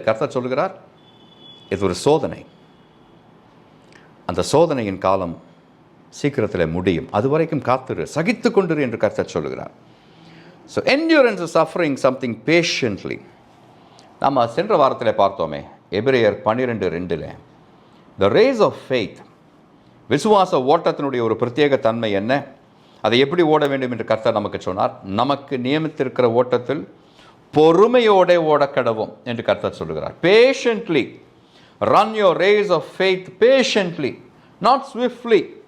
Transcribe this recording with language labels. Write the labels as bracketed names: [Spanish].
[Tamil] கர்த்தர் சொல்லுகிறார், இது ஒரு சோதனை, அந்த சோதனையின் காலம் சீக்கிரத்தில் முடியும், அது வரைக்கும் காத்திரு, சகித்து கொண்டிரு என்று கர்த்தர் சொல்லுகிறார். [English] So endurance is suffering something patiently. [Tamil] நம்ம சென்ற வாரத்தில் பார்த்தோமே, எபிரேயர் 12:2 [English] the race of faith, [Tamil] விசுவாச ஓட்டத்தினுடைய ஒரு பிரத்யேக தன்மை என்ன, அதை எப்படி ஓட வேண்டும் என்று கர்த்தர் நமக்கு சொன்னார். நமக்கு நியமித்திருக்கிற ஓட்டத்தில் பொறுமையோட ஓடக்கடவும் என்று கர்த்தர் சொல்லுகிறார். [English] Patiently run your race of faith patiently, not swiftly.